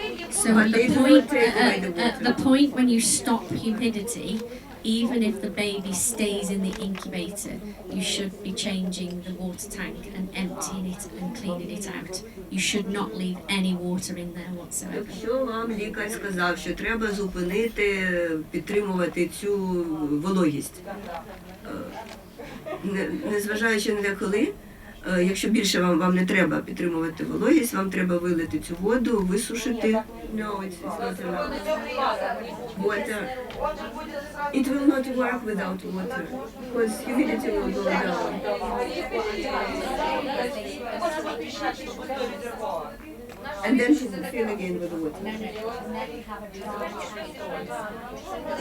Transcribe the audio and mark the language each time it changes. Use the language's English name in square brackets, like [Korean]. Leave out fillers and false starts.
[English] So at the point when you stop humidity, even if the baby stays in the incubator, you should be changing the water tank and emptying it and cleaning it out. You should not leave any water in there whatsoever. [Ukrainian] Якщо вам лікар сказав, що треба зупинити, підтримувати цю вологість, незважаючи на те, коли, Якщо більше вам не треба підтримувати вологість, вам треба вилити цю воду, висушити. [English] No, it's not enough. Water. It will not work without water, because humidity will go down. And then she will fill again with water.